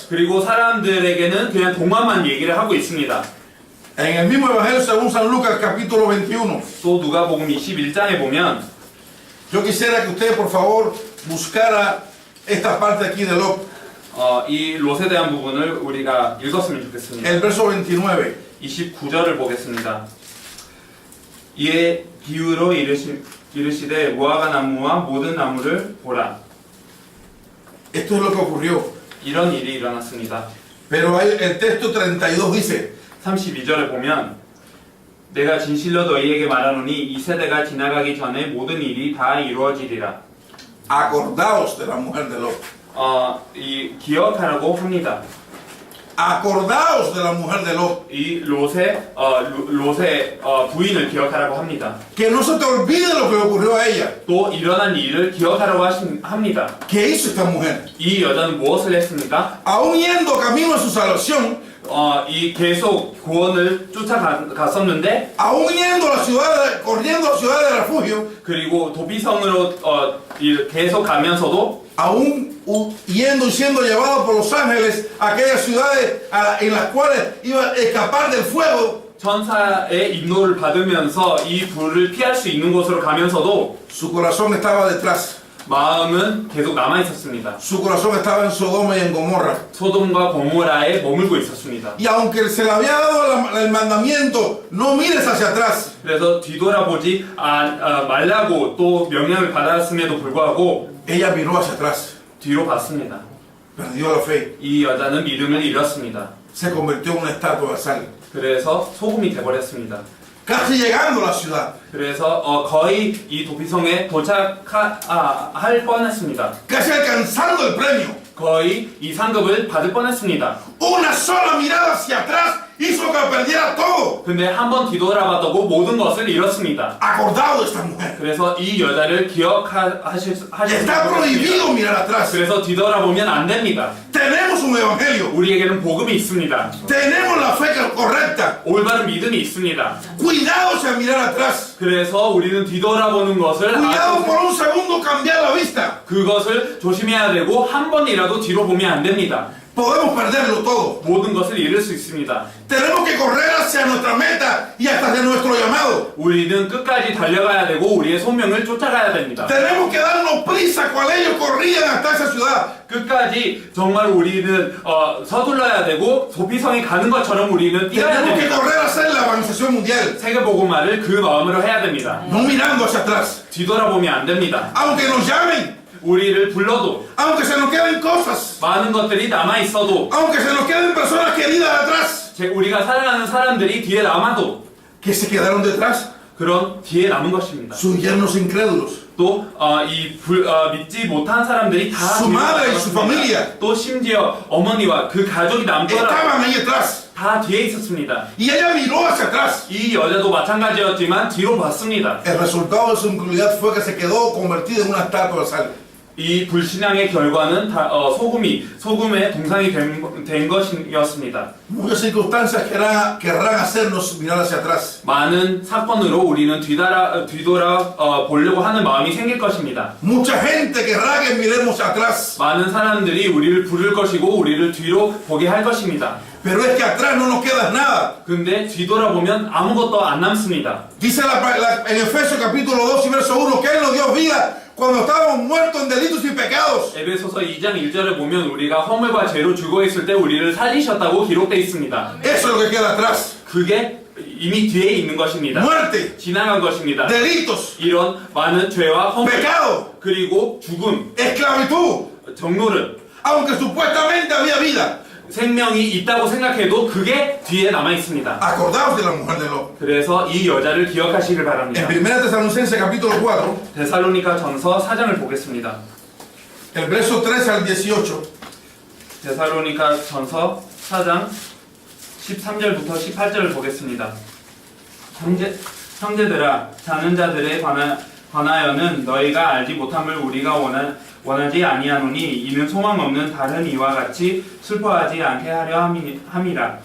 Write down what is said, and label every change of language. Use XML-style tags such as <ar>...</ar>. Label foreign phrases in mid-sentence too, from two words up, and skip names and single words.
<ko>그리고 사람들에게는 그냥 동화만 얘기를 하고 있습니다.</ko> <es>En el mismo Evangelio según San Lucas capítulo 21.</es> <ko>또 누가복음 21장에 보면</ko> <es>Yo quisiera que usted por favor buscara esta parte aquí de Lot.</es> <ko>이 롯에 대한 부분을 우리가 읽었으면 좋겠습니다.</ko> <es>El verso 29.</es> <ko>29절을 보겠습니다. 이에 비유로 이르시되 무화과 나무와 모든 나무를 보라.</ko> <es>Esto es lo que ocurrió.</es> <ko>이런 일이 일어났습니다.</ko> <es>Pero el texto 32 dice,</es> <ko>32절에 보면 내가 진실로 너희에게 말하노니 이 세대가 지나가기 전에 모든 일이 다 이루어지리라.</ko> <es>acordaos de la mujer de Lot.</es> <ko>이 기억하라고 합니다.</ko> <es>Acordaos de la mujer de Lot.</es> <ko>이 롯의 부인을 기억하라고 합니다.</ko> <es>Que no se te olvide lo que le ocurrió a ella.</es> <ko>또 일어난 일을 기억하라고 합니다.</ko> <es>¿Qué hizo esta mujer?</es> <ko>이 여자는 무엇을 했습니까?</ko> <es>Aún yendo camino a su salvación,</es> <ko>이 계속 구원을 쫓아갔었는데</ko> <es>aún yendo a la ciudad, corriendo a la ciudad de refugio,</es> <ko>그리고 도피성으로 계속 가면서도</ko> <es>aún yendo y siendo llevado por los ángeles a aquellas ciudades en las cuales iba a escapar del fuego,</es> <ko>천사의 인도를 받으면서 이 불을 피할 수 있는 곳으로 가면서도</ko> <es>su corazón estaba detrás.</es> <ko>마음은 계속 남아 있었습니다.</ko> <es>Su corazón estaba en Sodoma y en Gomorra.</es> <ko>소돔과 고모라에 머물고 있었습니다.</ko> <es>Y aunque se le había dado el mandamiento, no mires hacia atrás.</es> <ko>그래서 뒤돌아보지 말라고 또 명령을 받았음에도 불구하고</ko> <es>Ella miró hacia atrás,</es> <ko>뒤로 봤습니다.</ko> <es>perdió la fe,</es> <ko>이 여자는 믿음을 잃었습니다.</ko> <es>se convirtió en una estatua de sal.</es> <ko>그래서 소금이 돼버렸습니다.</ko> <es>Casi llegando a la ciudad,</es> <ko>그래서 거의 이 도피성에 도착할 뻔했습니다.</ko> <es>casi alcanzando el premio.</es> <ko>거의 이 상급을 받을 뻔했습니다.</ko> <es>Una sola mirada hacia atrás hizo que perdiera todo.</es> <ko>근데 한 번 뒤돌아봤다고 모든 것을 잃었습니다.</ko> <es>Acordado de esta mujer.</es> <ko>그래서 이 여자를 기억하실 수</ko> <es>Está prohibido mirar atrás.</es> <ko>그래서 뒤돌아보면 안 됩니다.</ko> <es>Tenemos un evangelio.</es> <ko>우리에게는 복음이 있습니다.</ko> <es>Tenemos la fe correcta.</es> <ko>올바른 믿음이 있습니다.</ko> <es>Cuidados en mirar atrás.</es> <ko>그래서 우리는 뒤돌아보는 것을</ko> <es>Cuidado por un segundo cambiar la vista.</es> <ko>그것을 조심해야 되고 한 번이라도 뒤로 보면 안 됩니다.</ko> <es>Podemos perderlo todo.</es> <ko>모든 것을 잃을 수 있습니다.</ko> <es>Tenemos que correr hacia nuestra meta y hasta hacia nuestro llamado.</es> <ko>우리는 끝까지 달려가야 되고 우리의 소명을 쫓아가야 됩니다.</ko> <es>Tenemos que darnos prisa cual ellos corrían hasta esa ciudad.</es> <ko>끝까지 정말 우리는 서둘러야 되고 도피성에 가는 것처럼 우리는 뛰어야</ko> <es>Tenemos que</es> <ko>됩니다.</ko> <es>correr a hacer la evangelización mundial.</es> <ko>세계복음화를 그 마음으로 해야 됩니다.</ko> <es>No mirando hacia atrás.</es> <ko>뒤돌아보면 안 됩니다.</ko> <es>Aunque nos llamen.</es> <ko>우리를 불러도</ko> <es>Aunque se nos queden cosas.</es> <ko>많은 것들이 남아 있어도</ko> <es>Aunque se nos queden personas queridas atrás.</es> <ko>우리가 사랑하는 사람들이 뒤에 남아도</ko> <es>Que se quedaron detrás.</es> <ko>그런 뒤에 남은 것입니다.</ko> <es>Sus yernos incrédulos.</es> <ko>또 믿지 못한 사람들이 다</ko> <es>Su madre y su familia.</es> <ko>또 심지어 어머니와 그 가족이 남더라도</ko> <es>Estaban ahí atrás.</es> <ko>다 뒤에 있었습니다.</ko> <es>Y ella miró hacia atrás.</es> <ko>이 여자도 마찬가지였지만 뒤로 봤습니다.</ko> <es>El resultado de su incredulidad fue que se quedó convertida en una estatua de sal.</es> <ko>이 불신앙의 결과는 소금의 동상이 된 것이었습니다.</ko> <es>Muchas circunstancias querrán hacernos mirar hacia atrás.</es> <ko>많은 사건으로 우리는 뒤돌아 보려고 하는 마음이 생길 것입니다.</ko> <es>Mucha gente querrá que miremos atrás.</es> <ko>많은 사람들이 우리를 부를 것이고 우리를 뒤로 보게 할 것입니다.</ko> <es>Pero es que atrás no nos queda nada.</es> <ko>근데 뒤돌아보면 아무것도 안 남습니다.</ko> <es>Dice en Efesios capítulo 2 y verso 1 que Él nos dio vida cuando estábamos muertos en delitos y pecados.</es> <ko>에베소서 2장 1절을 보면 우리가 허물과 죄로 죽어 있을 때 우리를 살리셨다고 기록되어 있습니다.</ko> <es>Eso es lo que queda atrás.</es> <ko>그게 이미 뒤에 있는 것입니다.</ko> <es>Muerte,</es> <ko>지나간 것입니다.</ko> <es>delitos,</es> <ko>이런 많은 죄와 허물</ko> <es>pecado,</es> <ko>그리고 죽음,</ko> <es>esclavitud.</es> <ko>정노릇,</ko> <es>Aunque supuestamente había vida.</es> <ko>생명이 있다고 생각해도 그게 뒤에 남아 있습니다.</ko> <es>Acordaos de la mujer de Lot.</es> <ko>그래서 이 여자를 기억하시길</ko> <es>En</es> <ko>바랍니다.</ko> <es>1 Tesalonicenses capítulo 4,</es> <ko>데살로니가 전서 4장을 보겠습니다.</ko> <es>el verso 13 al 18.</es> <ko>데살로니가 전서 4장 13절부터 18절을 보겠습니다. 형제들아, 자는 자들에 관하여는 너희가 알지 못함을 우리가 원하지 아니하노니 이는 소망 없는 다른 이와 같이 슬퍼하지 않게 하려 함이라.</ko>